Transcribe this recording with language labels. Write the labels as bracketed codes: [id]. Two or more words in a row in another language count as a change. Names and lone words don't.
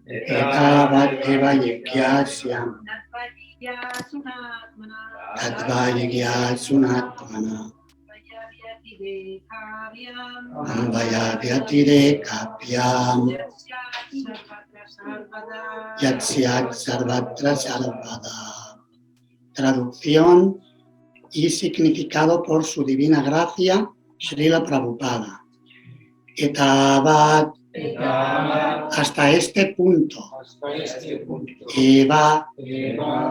[sa] Tatvajikyasunatmana ambaya vyatirekabhyam yatsyat sarvatra sarvada. [es] Traducción y significado por su divina gracia, Srila Prabhupada. Etavat etavat, hasta este punto. hasta este punto, Eva, eva,